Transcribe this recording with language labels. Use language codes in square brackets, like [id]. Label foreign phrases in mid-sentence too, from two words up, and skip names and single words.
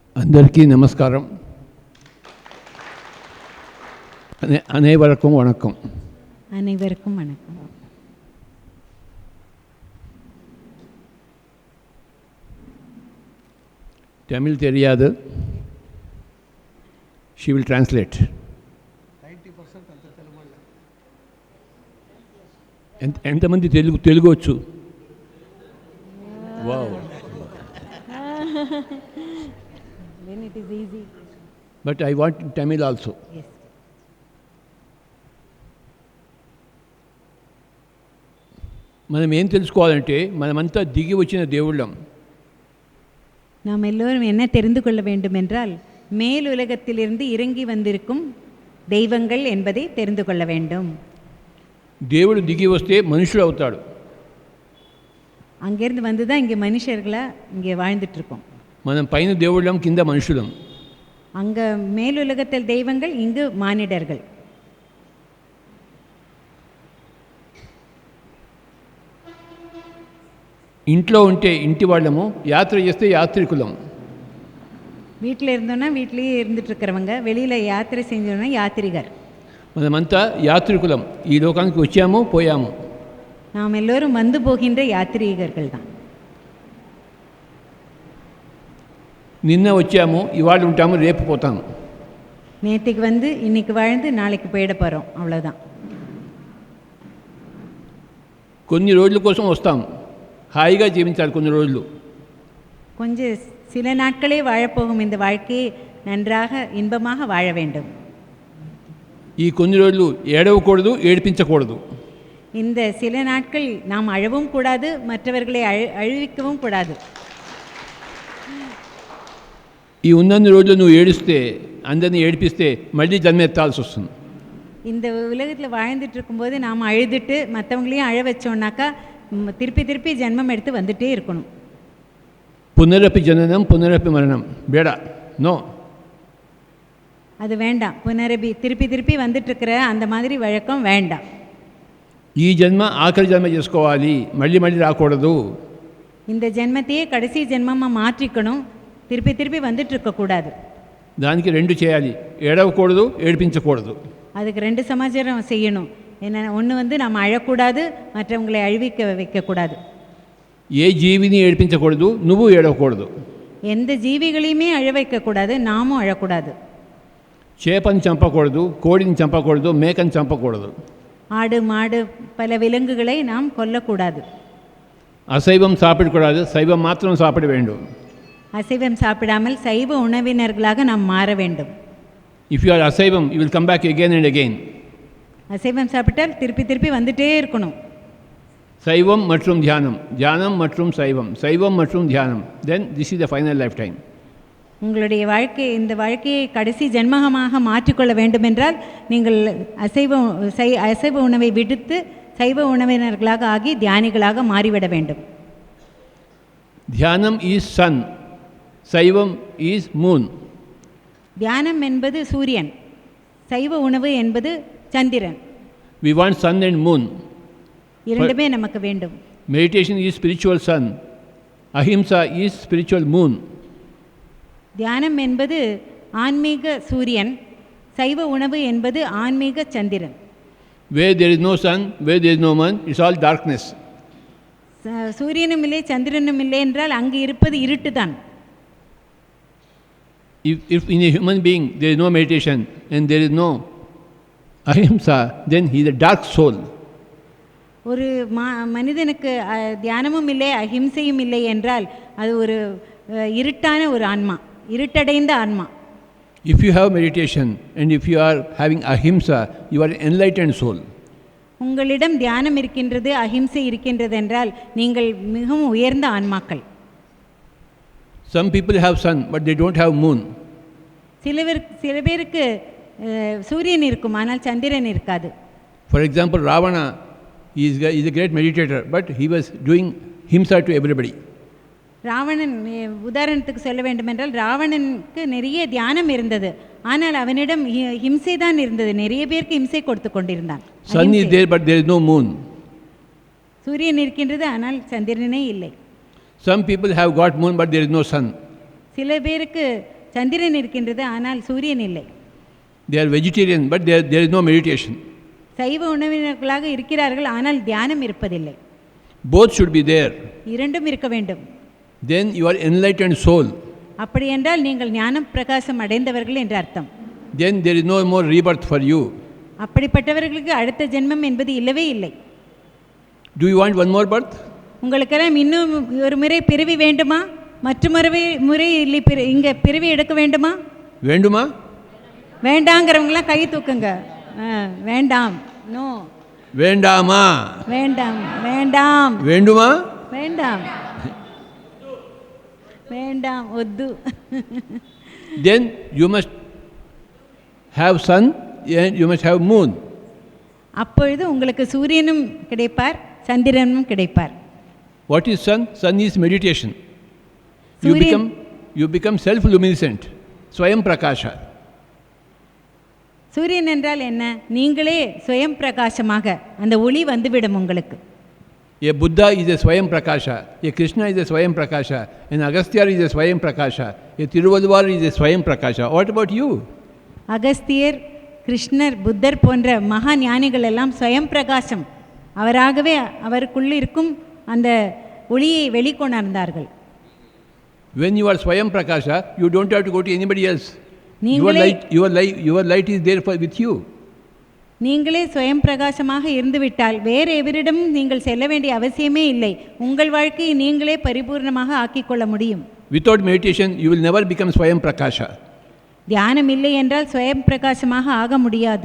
[ta] అందరికీ நமஸ்காரம். அனைவருக்கும் வணக்கம். அனைவருக்கும் வணக்கம். தமிழ் தெரியாது. [en] She will translate. [te] 90% అంత తెలుగు. ఎంతమంది తెలుగు వచ్చు? [en] Wow. Then it is easy. But I want Tamil also. Yes. [te] మనం ఏం తెలుసుకోవాలంటే మనమంతా దిగి వచ్చిన దేవుళ్ళం. [ta] நாம் எல்லோரும் என்ன தெரிந்து கொள்ள வேண்டும் என்றால் மேல் உலகத்திலிருந்து இறங்கி வந்திருக்கும் தெய்வங்கள் என்பதை தெரிந்து கொள்ள வேண்டும். [te] దేవుడు దిగి వస్తే మనుషుడు అవుతాడు. [ta] அங்கேருந்து வந்து தான் இங்கே மனுஷர்களாக இங்கே வாழ்ந்துட்டுருக்கோம். [te] మనం పైన దేవుళ్ళం, కింద మనుషులం. [ta] அங்கே மேலுலகத்தில் தெய்வங்கள், இங்கு மானிடர்கள். [te] ఇంట్లో ఉంటే ఇంటి వాళ్ళము, యాత్ర చేస్తే యాత్రికులం. [ta] வீட்டில் இருந்தோன்னா வீட்லேயே இருந்துட்டுருக்கிறவங்க, வெளியில் யாத்திரை செஞ்சோன்னா யாத்திரிகர். [te] మనమంతా యాత్రికులం. ఈ లోకానికి వచ్చాము, పోయాము. [ta] நாம் எல்லோரும் வந்து போகின்ற யாத்திரிகர்கள் தான். [te] నిన్న వచ్చాము, ఇవాళ ఉంటాము, రేపు పోతాము. [ta] நேற்றுக்கு வந்து இன்னைக்கு வாழ்ந்து நாளைக்கு போயிட போகிறோம், அவ்வளோதான். [te] కొన్ని రోజుల కోసం వస్తాం, హాయిగా జీవించాలి కొన్ని రోజులు. [ta] கொஞ்சம் சில நாட்களே வாழப்போகும் இந்த வாழ்க்கையை நன்றாக இன்பமாக வாழ வேண்டும். [te] ఈ కొన్ని రోజులు ఏడవకూడదు, ఏడిపించకూడదు. [ta] இந்த சில நாட்கள் நாம் அழவும் கூடாது, மற்றவர்களை அழுவிக்கவும் கூடாது. [te] ఈ ఉన్నన్ని రోజులు నువ్వు ఏడిస్తే, అందరినీ ఏడిపిస్తే మళ్ళీ జన్మెత్తాల్సి వస్తుంది. [ta] இந்த உலகத்தில் வாழ்ந்துட்டு இருக்கும்போது நாம் அழுதுட்டு மற்றவங்களையும் அழ வச்சோம்னாக்கா திருப்பி திருப்பி ஜென்மம் எடுத்து வந்துட்டே இருக்கணும். [sa] పునరపి జననం, పునరపి మరణం [kn] ಬೇಡ ನೋ. [ta] அது வேண்டாம். புனரபி திருப்பி திருப்பி வந்துட்டுருக்கிற அந்த மாதிரி வழக்கம் வேண்டாம். [te] ఈ జన్మ ఆఖరి జన్మ చేసుకోవాలి, మళ్ళీ మళ్ళీ రాకూడదు. [ta] இந்த ஜென்மத்தையே கடைசி ஜென்மமாக மாற்றிக்கணும், திருப்பி திருப்பி வந்துட்டு இருக்கக்கூடாது. [te] దానికి రెండు చేయాలి, ఏడవకూడదు, ఏడిపించకూడదు. [ta] அதுக்கு ரெண்டு சமாச்சாரம் செய்யணும். என்ன, ஒன்று வந்து நம்ம அழக்கூடாது, மற்றவங்களை அழிவிக்க வைக்கக்கூடாது. [te] ఏ జీవిని ఏడిపించకూడదు, నువ్వు ఏడవకూడదు. [ta] எந்த ஜீவிகளையுமே அழ வைக்கக்கூடாது, நாமும் அழக்கூடாது. [te] చేపని చంపకూడదు, కోడిని చంపకూడదు, మేకని చంపకూడదు. [ta] ஆடு மாடு பல விலங்குகளை நாம் கொல்லக்கூடாது. அசைவம் சாப்பிடக்கூடாது, சைவம் மாத்திரம் சாப்பிட வேண்டும். அசைவம் சாப்பிடாமல் சைவ உணவினர்களாக நாம் மாற வேண்டும். [en] If you are asaivam, you will come back again and again. [ta] அசைவம் சாப்பிட்டால் திருப்பி திருப்பி வந்துட்டே இருக்கணும். சைவம் மற்றும் தியானம், தியானம் மற்றும் சைவம், சைவம் மற்றும் தியானம். [en] Then this is the final lifetime. [ta] உங்களுடைய வாழ்க்கை, இந்த வாழ்க்கையை கடைசி ஜென்மமாக மாற்றிக்கொள்ள வேண்டுமென்றால் நீங்கள் அசைவ உணவை விடுத்து சைவ உணவினர்களாக ஆகி தியானிகளாக மாறிவிட வேண்டும். [en] தியானம் is sun, சைவம் is moon. [ta] தியானம் என்பது சூரியன், சைவ உணவு என்பது சந்திரன். [en] We want sun and moon. [ta] இரண்டுமே நமக்கு வேண்டும். [en] Meditation is spiritual sun. Ahimsa is spiritual moon. [ta] தியானம் என்பது ஆன்மீக சூரியன், சைவ உணவு என்பது ஆன்மீக சந்திரன். [en] Where there is no sun, where there is no moon, it's all darkness. [ta] சூரியனும் இல்லை சந்திரனும் இல்லை என்றால் அங்கு இருப்பது இருட்டு தான். [en] If in a human being there is no meditation and there is no ahimsa, then he is a dark soul. [ta] ஒரு மனிதனுக்கு தியானமும் இல்லை அஹிம்சையும் இல்லை என்றால் அது ஒரு இருட்டான ஒரு ஆன்மா, இருட்டடைந்த ஆன்மா. [en] If you have meditation and if you are having ahimsa, you are an enlightened soul. [ta] உங்களிடம் தியானம் இருக்கின்றது, அஹிம்சை இருக்கின்றது என்றால் நீங்கள் மிகவும் உயர்ந்த ஆன்மாக்கள். [en] Some people have sun but they don't have moon. [ta] சில பேருக்கு சூரியன் இருக்கும், ஆனால் சந்திரன் இருக்காது. [en] For example, Ravana is a great meditator, but he was doing himsa to everybody. [ta] ராவணன் உதாரணத்துக்கு சொல்ல வேண்டுமென்றால் ராவணனுக்கு நிறைய தியானம் இருந்தது, ஆனால் அவனிடம் ஹிம்சை தான் இருந்தது. நிறைய பேருக்கு ஹிம்சை கொடுத்து கொண்டிருந்தான். [en] Sun is there but there is no moon. [ta] சூரியன் இருக்கின்றது, ஆனால் சந்திரனே இல்லை. [en] Some people have got moon but there is no sun. [ta] சில பேருக்கு சந்திரன் இருக்கின்றது, ஆனால் சூரியன் இல்லை. [en] They are vegetarian, but there is no meditation. [ta] சைவ உணவினர்களாக இருக்கிறார்கள், ஆனால் தியானம் இருப்பதில்லை. [en] Both should be there. [ta] இரண்டும் இருக்க வேண்டும். [en] Then you are enlightened soul. [ta] அப்படி என்றால் நீங்கள் ஞானம் பிரகாசம் அடைந்தவர்கள் என்று அர்த்தம். [en] Then there is no more rebirth for you. [ta] அப்படிப்பட்டவர்களுக்கு அடுத்த ஜென்மம் என்பது இல்லவே இல்லை. [en] Do you want one more birth? [ta] உங்களுக்கெல்லாம் இன்னும் ஒரு முறை பிறவி வேண்டுமா? முறை இல்லை இங்கே பிறவி எடுக்க வேண்டுமா? வேண்டுமா? வேண்டாங்கிறவங்களாம் கை தூக்குங்க. வேண்டாம். நோ. வேண்டாமா? வேண்டாம். வேண்டாம். வேண்டுமா? வேண்டாம். வேண்டாம். ஒத்து. [en] Then you must have sun and you must have moon. [ta] அப்பொழுது உங்களுக்கு சூரியனும் கிடைப்பார், சந்திரனும் கிடைப்பார். [en] What is sun? Sun is meditation. You become self-luminescent. [sa] स्वयं प्रकाश. [ta] சூரியன் என்றால் என்ன? நீங்களே ஸ்வயம் பிரகாசமாக அந்த ஒளி வந்துவிடும் உங்களுக்கு. [en] A Buddha is a [sa] स्वयं प्रकाश. [en] A Krishna is a [sa] स्वयं प्रकाश. [en] An Agasthyar is a [sa] स्वयं प्रकाश. [en] A Tiruvalluvar is a [sa] स्वयं प्रकाश. [en] What about you? [ta] அகஸ்தியர், கிருஷ்ணர், புத்தர் போன்ற மகா ஞானிகள் எல்லாம் ஸ்வயம் பிரகாசம். அவராகவே அவருக்குள் இருக்கும் அந்த ஒளியை வெளிக்கொணர்ந்தார்கள். [en] When you are [sa] स्वयं प्रकाश, [en] you don't have to go to anybody else. Your light is there with you. [ta] நீங்களே ஸ்வயம் பிரகாசமாக இருந்துவிட்டால் வேறு எவரிடமும் நீங்கள் செல்ல வேண்டிய அவசியமே இல்லை. உங்கள் வாழ்க்கையை நீங்களே பரிபூர்ணமாக ஆக்கிக்கொள்ள முடியும். [en] Without meditation, you will never become [sa] स्वयं प्रकाश. [ta] தியானம் இல்லை என்றால் ஸ்வயம் பிரகாசமாக ஆக முடியாது.